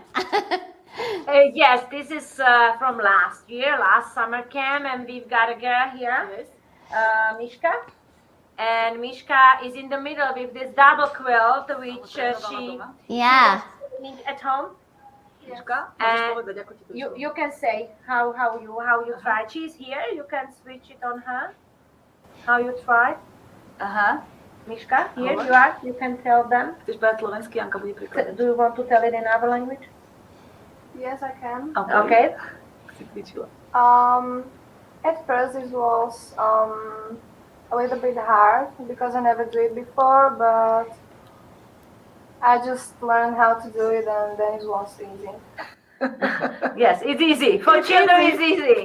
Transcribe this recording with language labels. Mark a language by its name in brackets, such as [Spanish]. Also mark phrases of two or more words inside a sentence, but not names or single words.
[English] Yes, this is from last year, last summer camp, and we've got a girl here. Yes. Mishka, and Mishka is in the middle with this double quilt which she Yeah. made at home. [Slovak] Miška, [English] And [Slovak] môžeš povedať, ako ti to išlo? [English] You can say how you tried. She's here. You can switch it on her. How you tried, Aha. Mishka? Here Ahoj. you are. You can tell them. [Slovak] Chceš povedať slovensky, Janka bude prekladať. [English] Do you want to tell it in our language? Yes, I can. Okay. [Slovak] Si cvičila. [English] At first it was a little bit hard because I never do it before, but I just learned how to do it and then it was easy. Yes, it's easy for children. It's easy.